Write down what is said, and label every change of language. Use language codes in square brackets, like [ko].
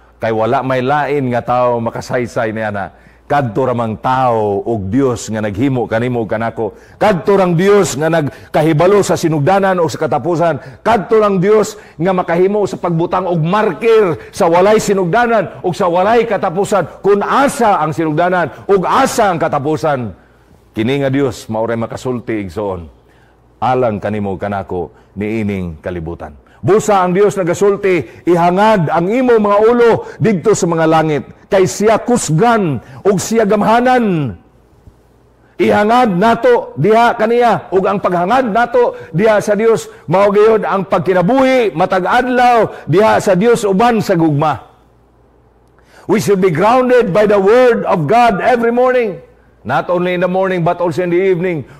[ceb] Kay wala may lain nga tao makasaysay ni ana. Kadto ramang tao og Dios nga naghimo kanimo kanako. Kadto rang Dios nga nagkahibalo sa sinugdanan o sa katapusan. Kadto rang Dios nga makahimo sa pagbutang og marker sa walay sinugdanan o sa walay katapusan. Kung asa ang sinugdanan o asa ang katapusan. Kini nga Dios mao ray makasulti igsoon. Alang kanimo kanako niining kalibutan. Busa ang Dios nagasulti, ihangad ang imo mga ulo didto sa mga langit. Kay siya kusgan ug siya gamhanan. Ihangad nato diha kaniya ug ang paghangad nato diha sa Dios mao gayud ang pagkinabuhi matag adlaw diha sa Dios uban sa gugma. [en] We should be grounded by the word of God every morning. Not only in the morning but also in the evening.